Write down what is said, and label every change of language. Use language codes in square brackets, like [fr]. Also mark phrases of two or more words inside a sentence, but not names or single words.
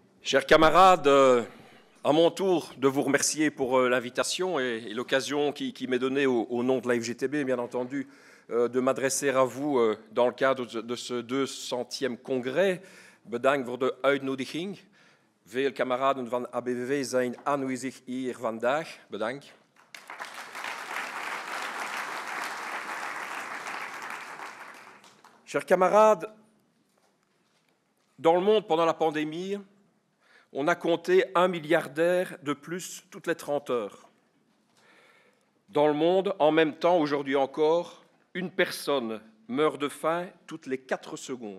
[fr] Chers camarades, à mon tour de vous remercier pour l'invitation et l'occasion qui m'est donnée au nom de la FGTB, bien entendu, de m'adresser à vous dans le cadre de ce 200e congrès. [nl] Bedankt voor de uitnodiging. Veel kameraden van ABVV zijn aanwezig hier vandaag. Bedankt. [fr] Chers camarades, dans le monde, pendant la pandémie, on a compté 1 milliardaire de plus toutes les 30 heures. Dans le monde, en même temps, aujourd'hui encore, une personne meurt de faim toutes les 4 secondes.